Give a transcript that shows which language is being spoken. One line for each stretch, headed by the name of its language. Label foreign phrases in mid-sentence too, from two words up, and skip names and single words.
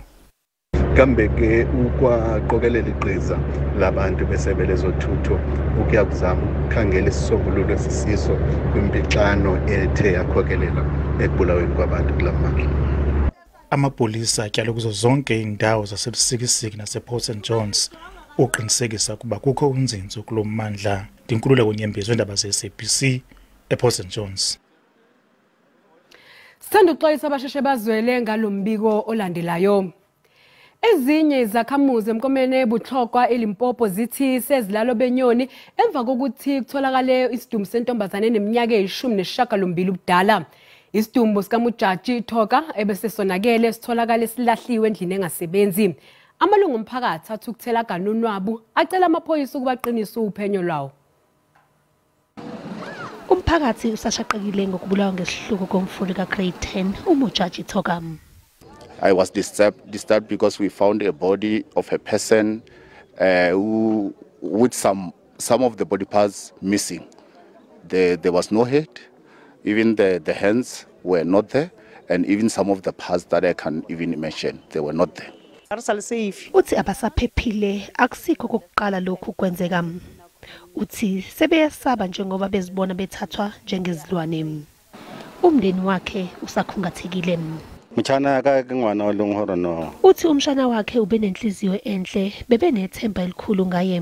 Xhosa: Kambe ke ukwaqokelela iqhiza labantu besebe lezothutho ukuya kuzama ukukhangela isisombululo esisiso kwimpixano ethe yakhokelela ekubulaweni kwabantu kulamandla. Amapolisa atyala kuzo zonke indawo zasebusikisiki nasePort St Johns uqinisekisa ukuba kukho unzinzo kulo mmandla. Ndinkululeko Nyembezi wendaba ze-SABC ePort St Johns.
Zulu: Sithanda ukuxolisa abasheshe bazwele ngalombiko olandelayo. Ezinye izakhamuzi emkomeni ebuhlokwa eLimpopo zithi sezilalo benyoni emva kokuthi kutholakale isidumbu sentombazane eneminyaka eyi-18 ubudala. Isidumbu sikaMujaji Thoka ebese sonakele sitholakale silahliwe endlini engasebenzi. Amalungu omphakathi athi ukuthela kanunwabu acela amaphoyisa ukubaqinisa uphenyo lwawo. Umphakathi usashaqekile ngokubulawa ngesihluku komfundi ka-grade 10 uMujaji Thoka.
English: I was disturbed because we found a body of a person who, with some of the body parts missing. There was no head, even the hands were not there, and even some of the parts that I can't even imagine, they were not there.
Zulu: Uthi abasaphephile akusikho kokuqala lokhu kwenzeka. Uthi sebeyasaba njengoba bezibona bethathwa njengezilwane. Umndeni wakhe usakhungathekile. Uthi umshana wakhe ube nenhliziyo enhle, bebe nethemba elikhulu ngaye.